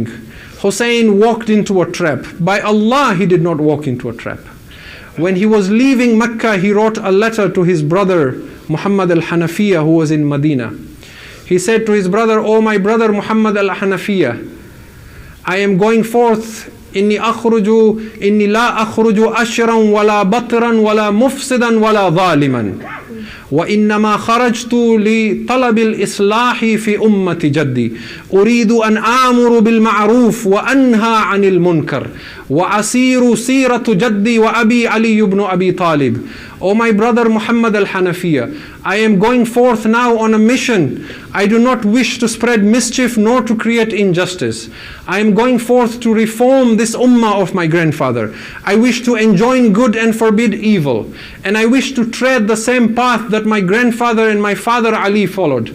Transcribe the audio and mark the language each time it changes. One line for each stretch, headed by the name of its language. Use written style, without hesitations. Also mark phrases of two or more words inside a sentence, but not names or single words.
English: Hussein walked into a trap. By Allah, he did not walk into a trap. When he was leaving Mecca, he wrote a letter to his brother Muhammad al-Hanafiya, who was in Medina. He said to his brother, "Oh my brother Muhammad al-Hanafiya, I am going forth.
Arabic: إني لا أخرج أشرا ولا بطرا ولا مفسدا ولا ظالما. وإنما خرجت لطلب الإصلاح في أمة جدي أريد أن آمر بالمعروف وأنهى عن المنكر وأسير سيرة جدي وأبي علي بن أبي طالب."
English: Oh my brother Muhammad al-Hanafiya, I am going forth now on a mission. I do not wish to spread mischief nor to create injustice. I am going forth to reform this ummah of my grandfather. I wish to enjoin good and forbid evil. And I wish to tread the same path that my grandfather and my father Ali followed.